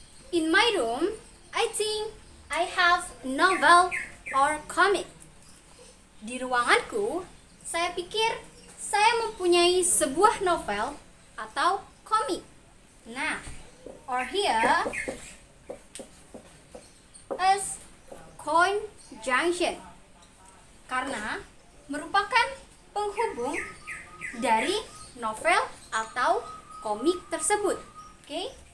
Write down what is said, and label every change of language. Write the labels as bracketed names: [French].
[English] In my room, I think I have novel or comic. [Indonesian] Di ruanganku, saya pikir saya mempunyai sebuah novel atau komik. [English] Nah, or here is conjunction. [Indonesian] Karena merupakan penghubung dari novel atau komik tersebut. Okay?